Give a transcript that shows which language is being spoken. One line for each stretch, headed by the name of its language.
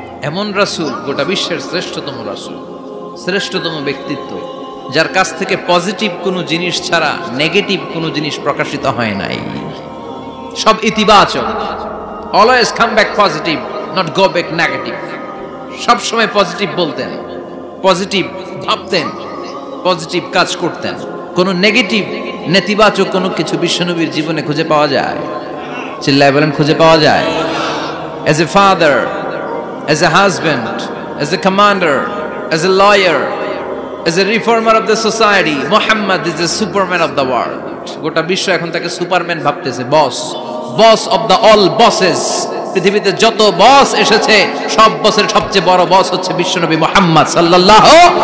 Bangla: এমন রাসূল, গোটা বিশ্বের শ্রেষ্ঠতম রাসূল, শ্রেষ্ঠতম ব্যক্তিত্ব, যার কাছ থেকে পজিটিভ কোনো জিনিস ছাড়া নেগেটিভ কোনো জিনিস প্রকাশিত হয় নাই, সব ইতিবাচক।
English: Always come back positive, not go back negative.
Bangla: সবসময় পজিটিভ বলতেন, পজিটিভ ভাবতেন, পজিটিভ কাজ করতেন। কোনো নেগেটিভ নেতিবাচক কোনো কিছু বিশ্বনবীর জীবনে খুঁজে পাওয়া যায়? চিল্লায় বলেন, খুঁজে পাওয়া যায়?
English: As a father, as a husband, as a commander, as a lawyer, as a reformer of the society, Muhammad is the superman of the world.
Bangla: গোটা বিশ্ব এখন তাকে সুপারম্যান ভাবতেছে, বস,
English: Boss of the all bosses.
Bangla: পৃথিবীতে যত বস এসেছে সব বসের সবচেয়ে বড় বস হচ্ছে বিশ্বনবী মুহাম্মদ সাল্লাল্লাহু